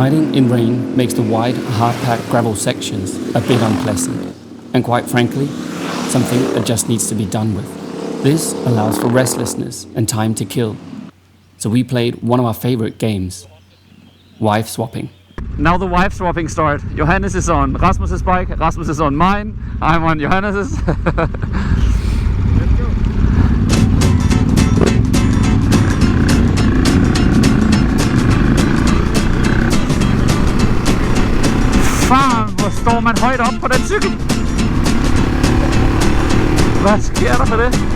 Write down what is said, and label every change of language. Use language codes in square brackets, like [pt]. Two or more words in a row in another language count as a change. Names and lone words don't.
[en] in rain makes the wide, hard-packed gravel sections a bit unpleasant, and quite frankly, something that just needs to be done with. This allows for restlessness and time to kill. So we played one of our favorite games, wife swapping. Now the wife swapping start. Johannes is on Rasmus's bike, Rasmus is on mine, I'm on Johannes's. [da] Fan, hvor står man højt op på den cykel? Hvad sker der for det?